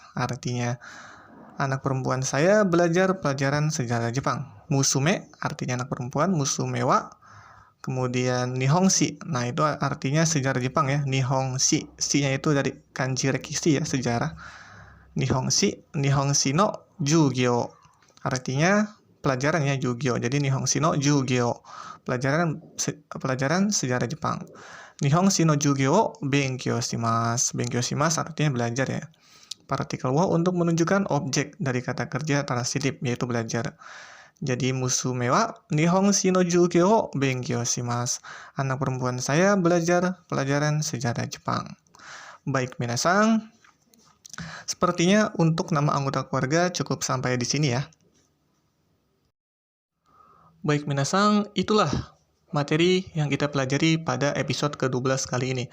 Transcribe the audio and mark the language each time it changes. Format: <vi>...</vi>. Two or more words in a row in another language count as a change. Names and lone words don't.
<id>Artinya, anak perempuan saya belajar pelajaran sejarah Jepang. Musume artinya anak perempuan,</id> <ja>娘は</ja> <id>kemudian</id> <ja>日本史.</ja> <id>Nah, itu artinya sejarah Jepang ya.</id> <ja>日本史.</ja> <id>Shi-nya itu dari kanji rekishi ya, sejarah.</id> <ja>日本史の授業.</ja> <id>Artinya pelajarannya jugyo.</id> <ja>Jadi 日本史の授業.</ja> <id>Pelajaran sejarah Jepang.</id> <ja>日本史の授業を勉強します. 勉強します</ja> <id>artinya belajar ya. Partikel wo untuk menunjukkan objek dari kata kerja transitif, yaitu belajar.</id> <ja>Jadi 娘は日本史の授業を勉強します.</ja> <id>Anak perempuan saya belajar pelajaran sejarah Jepang. Baik, minasang. Sepertinya untuk nama anggota keluarga cukup sampai di sini ya. Baik, minasang, itulah materi yang kita pelajari pada episode ke-12 kali ini.</id>